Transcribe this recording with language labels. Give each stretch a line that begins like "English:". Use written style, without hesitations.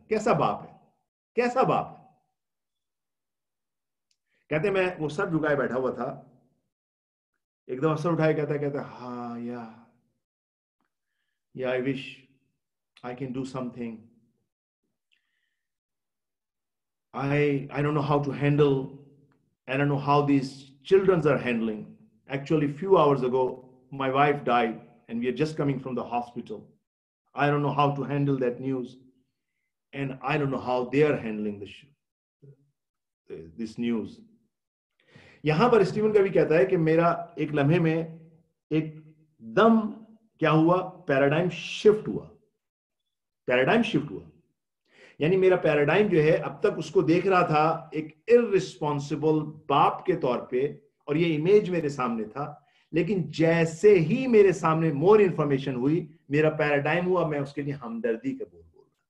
Urdu: کیسا باپ ہے، کیسا باپ ہے. کہتے میں وہ سر جھکائے بیٹھا ہوا تھا، ایک دم سر اٹھائے کہتا ہاں یا
English: I wish I can do something. I don't know how to handle, I don't know how these children are handling. Actually, few hours ago, my wife died and we are just coming from the hospital. I don't know how to handle that news. And I don't know how they are handling this news.
Urdu: یہاں پر Steven کا بھی کہتا ہے کہ میرا ایک لمحے میں ایک دم کیا ہوا؟ پیراڈائم شفٹ ہوا. پیراڈائم شفٹ ہوا. یعنی میرا پیراڈائم جو ہے اب تک اس کو دیکھ رہا تھا ایک ارسپانسبل باپ کے طور پہ اور یہ امیج میرے سامنے تھا، لیکن جیسے ہی میرے سامنے مور انفارمیشن ہوئی میرا پیراڈائم ہوا، میں اس کے لیے ہمدردی کے بول رہا.